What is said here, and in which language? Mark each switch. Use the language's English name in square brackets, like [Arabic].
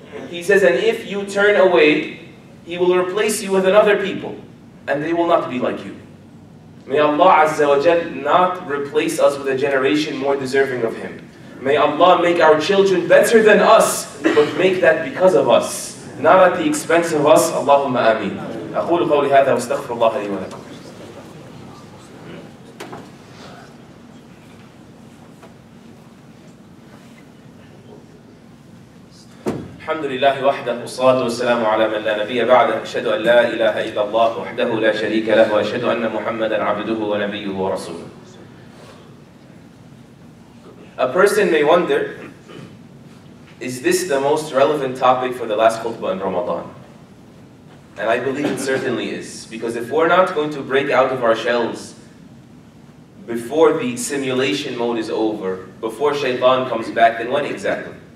[English] He says, and if you turn away, He will replace you with another people, and they will not be like you. May Allah Azza wa Jal not replace us with a generation more deserving of Him. May Allah make our children better than us, but make that because of us, not at the expense of us. Allahumma ameen. [Arabic] أقول قولي هذا واستغفر الله لي ولكم. الحمد لله وحده والصلاة والسلام على من لا نبي بعده أشهد أن لا إله إلا الله وحده لا شريك له وأشهد أن محمدا عبده ونبيه ورسوله. [English] A person may wonder, is this the most relevant topic for the last khutbah in Ramadan? And I believe it certainly is. Because if we're not going to break out of our shells before the simulation mode is over, before shaitan comes back, then when exactly?